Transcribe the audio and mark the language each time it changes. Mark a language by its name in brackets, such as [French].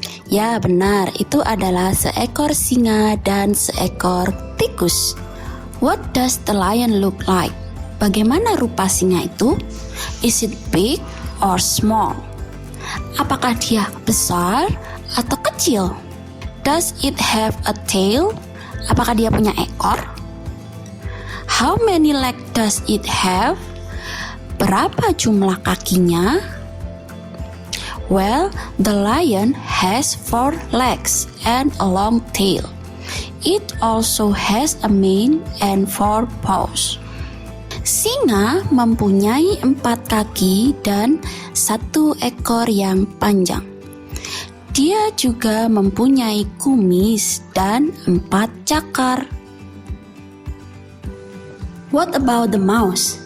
[Indonesian] Ya benar, itu adalah seekor singa dan seekor tikus. [English] What does the lion look like? [Indonesian] Bagaimana rupa singa itu? [English] Is it big or small? [Indonesian] Apakah dia besar atau kecil? [English] Does it have a tail? [Indonesian] Apakah dia punya ekor? [English] How many legs does it have? [Indonesian] Berapa jumlah kakinya? [English] Well, the lion has 4 legs and a long tail. It also has a mane and 4 paws. [Indonesian] Singa mempunyai 4 kaki dan 1 ekor yang panjang. Dia juga mempunyai kumis dan 4 cakar. [English] What about the mouse?